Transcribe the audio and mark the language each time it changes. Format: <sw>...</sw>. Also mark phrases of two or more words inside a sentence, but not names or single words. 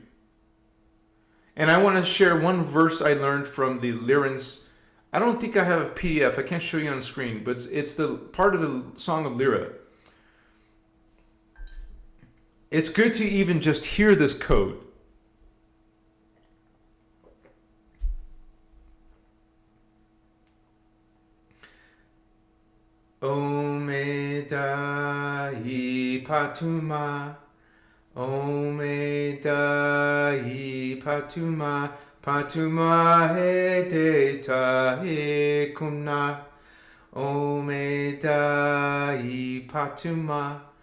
<en>And I want to share one verse I learned from the Lyran's. I don't think I have a PDF. I can't show you on the screen, but it's the part of the Song of Lyra. It's good to even just hear this code. Ome Dai Patuma, Ome Dai Patuma, Patuma he Deta he Kumna, Ome Dai Patuma,</en>